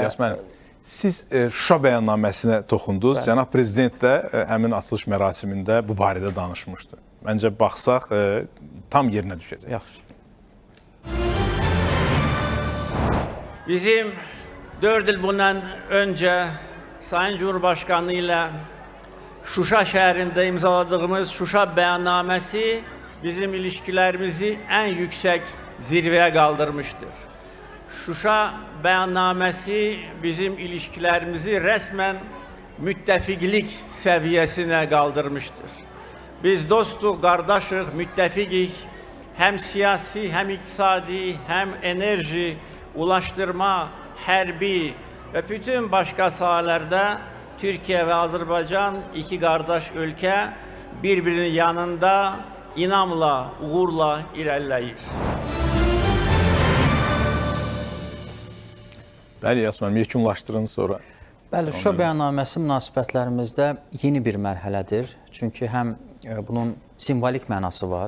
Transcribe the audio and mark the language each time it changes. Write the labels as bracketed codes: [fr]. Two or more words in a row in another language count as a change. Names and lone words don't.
[az] İlyas müəllim, siz Şuşa bəyannaməsinə toxundunuz. Cənab Prezident də həmin açılış mərasimində bu barədə danışmışdı. Məncə baxsaq tam yerinə düşəcək. Yaxşı. [tr] Bizim 4 il bundan önce Sayın Cumhurbaşkanı ile Şuşa şehrinde imzaladığımız Şuşa beyannamesi bizim ilişkilerimizi en yüksek zirveye kaldırmıştır. Şuşa beyannamesi bizim ilişkilerimizi resmen müttefiklik seviyesine kaldırmıştır. Biz dostuz, kardeşiz, müttefikik, hem siyasi, hem iktisadi, hem enerji, ulaştırma, hərbi ve bütün başka sahalarda Türkiye ve Azerbaycan iki kardeş ülke birbirinin yanında inamla, uğurla ilerleyir. [az] Bəli, İlyas müəllim, yekunlaşdırın sonra. Bəli, Şuşa bəyannaməsi münasibətlərimizdə yeni bir mərhələdir. Çünki həm bunun simvolik mənası var.